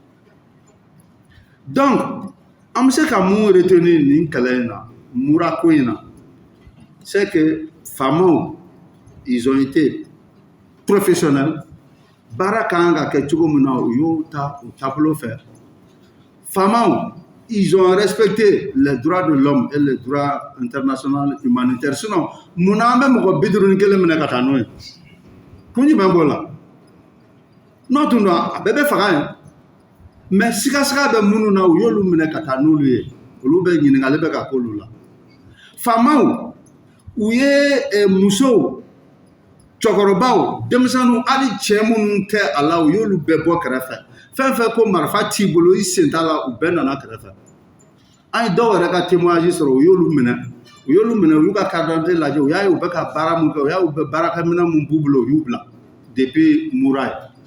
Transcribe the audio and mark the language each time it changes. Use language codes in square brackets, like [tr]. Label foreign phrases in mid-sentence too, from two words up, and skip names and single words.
[bm] donc an bɛ se ka mun retenir nin kɛlɛ in na mura ko in na [fr] c'est que [bm] faamaw [fr] ils ont été professionnels [bm] baara kan ka kɛ cogo min na u y'o ta o taabolo fɛ faamaw [fr] ils ont respecté les droits de l'homme et les droits internationaux humanitaires sinon [bm] munna an bɛ mɔgɔ 51 minɛ ka taa n'o ye kun jumɛn b'o la n'o tun don a bɛɛ bɛ faga yen mais sikasiga bɛ minnu na u y'olu minɛ ka taa n'olu ye olu bɛ ɲininkali bɛ ka k'olu la faamaw u ye musow cɛkɔrɔbaw denmisɛnninw hali cɛ minnu tɛ a la u y'olu bɛɛ bɔ kɛrɛfɛ fɛn fɛn ko marifa t'i bolo i sen t'a la u bɛɛ nana kɛrɛfɛ an ye dɔw yɛrɛ ka témoignage sɔrɔ u y'olu minɛ u y'u ka [fr] carte d'identité [bm] lajɛ u y'a ye u bɛ ka baara mun kɛ u y'a ye u bɛ baarakɛminɛn mun b'u bolo u y'u bila depuis mura ye